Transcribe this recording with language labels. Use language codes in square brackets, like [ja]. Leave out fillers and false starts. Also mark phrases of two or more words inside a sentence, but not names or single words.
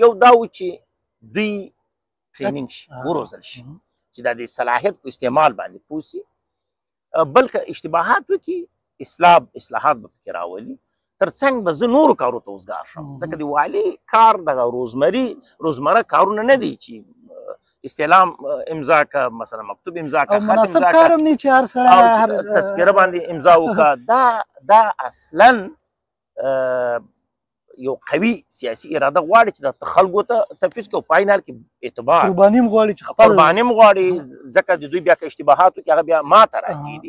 [ps] یو دا و چې دوی ټریننګ شي، وروزل شي چې دا د صلاحیت په استعمال باندې پوه سي، بل که اشتباهات وکړي اصلاحات به پکې راولي. ترڅنګ به زه نورو کارو ته وزګار شم، ځکه د والي کار دغه روزمره کارونه نه دی چې استعلام امضا که، مثلا مکتوب امضا که، خط امضا که، تذکره باندې امضا وکړه. دا اصلا یو قوي سیاسي اراده غواړي چې د خلکو ته تفویض کړي او په عین حال کې اعتبار قرباني هم غواړي، ځکه د دوی بیا که اشتباهات وکړي هغه بیا ما ته راځي دي.